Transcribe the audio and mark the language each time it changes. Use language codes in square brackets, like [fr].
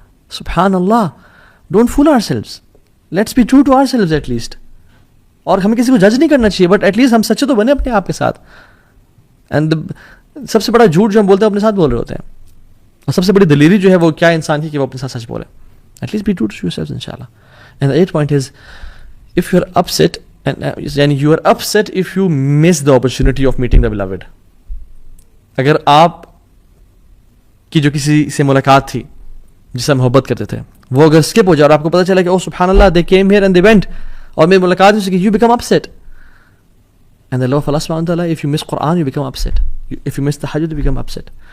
[en] سبحان اللہ, don't fool ourselves, let's be true to ourselves at least. [ur] اور ہمیں کسی کو جج نہیں کرنا چاہیے [en] but at least [ur] ہم سچے تو بنے اپنے آپ کے ساتھ. اینڈ سب سے بڑا جھوٹ جو ہم بولتے ہیں اپنے ساتھ بول رہے ہوتے ہیں, اور سب سے بڑی دلیری جو ہے وہ کیا انسان کی کہ وہ اپنے ساتھ سچ بولے. [en] At least be true to yourselves, inshallah. And the eighth point is, if you're upset, and you are upset if you miss the opportunity of meeting the beloved. [ur] اگر آپ کی جو کسی سے ملاقات تھی جس سے محبت کرتے تھے وہ اگر skip ہو جائے اور آپ کو پتہ چلا کہ oh سبحان اللہ [en] they came here and they went [ur] اور میری ملاقات ہو سکی, [en] you become upset. And the law of Allah subhanahu wa ta'ala, if you miss Quran you become upset. If you miss tahajjud you become upset.